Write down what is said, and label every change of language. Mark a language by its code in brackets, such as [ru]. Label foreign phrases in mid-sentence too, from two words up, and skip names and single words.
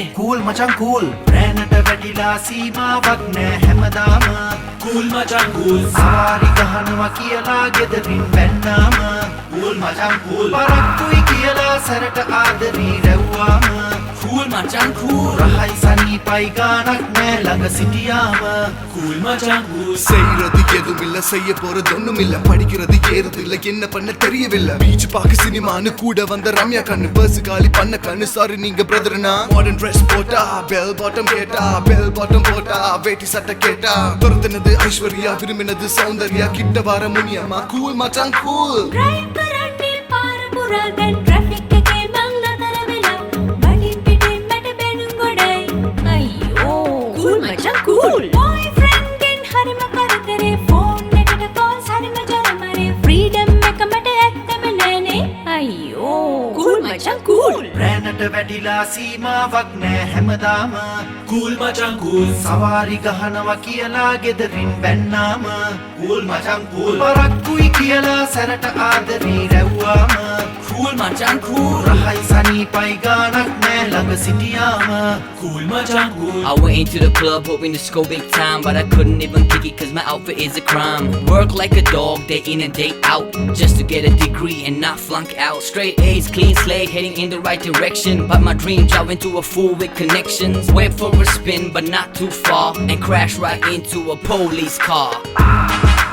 [si] කූල් මචං කූල් රෑනට වැටිලා සීමාවක් නෑ හැමදාම [en] Cool මචං cool [si] සවාරි ගහනවා කියලා ගෙදරින් බැන්නාම [en] Cool මචං cool [si] පරක්කුයි කියලා සැරට ආදරී රැව්වාම [en] Cool මචං cool [si] රහයි සනීපයි ගානක් නෑ ළඟ සිටියාම [en] Cool மச்சான் cool [ta] செய்யறது எதுமில்ல செய்ய போறது ஒண்ணுமில்ல படிக்கிறது ஏறது இல்ல என்ன பண்ண தெரியவில்லை பீச் பார்க்க சினிமான்னு கூட வந்த ரம்யா கண்ணு பஸ் காலி பண்ண கண்ணு சாரி நீங்க பிரதர்னா [en] modern dress [ta] போட்டா [en] bell bottom [ta] கேட்டா [en] bell bottom [ta] போட்டா வேட்டி சட்டை கேட்டா துரத்துனது ஐஸ்வர்யா விரும்பினது சௌந்தர்யா கிட்ட வர முனியம்மா கூல் மச்சான் கூல் [si] டிரைவ் කරන්නේ පාර පුරා දැන් ට්‍රැෆික් එකේ මං නතර වෙලා වඩින් පිටින් මට බැනුම් ගොඩයි අයියෝ cool මචං cool boyfriend ගෙන් හරිම කරදරේ ෆෝන් එකට කෝල්ස් හරිම ජරමරේ ෆ්‍රීඩම් එක මට ඇත්තම නෑනේ අයියෝ cool මචං cool රෑනට වැටිලා සීමාවක් නෑ හැමදාම [en] cool මචං cool [si] සවාරි ගහනවා කියලා ගෙදරින් බැන්නාම [en] cool මචං cool [si] පරක්කුයි කියලා සැරට ආදරී රැව්වාම [en] cool මචං cool [si] රහයි සනීපයි ගානක් නෑ ළඟ සිටියාම [en] cool මචං cool I went into the club hoping to score big time, but I couldn't even kick it cause my outfit is a crime. Work like a dog, day in and day out, just to get a degree and not flunk out. Straight A's, clean slate, heading in the right direction. But my dream job into a fool with connections. Went for a spin, but not too far, and crashed right into a police car.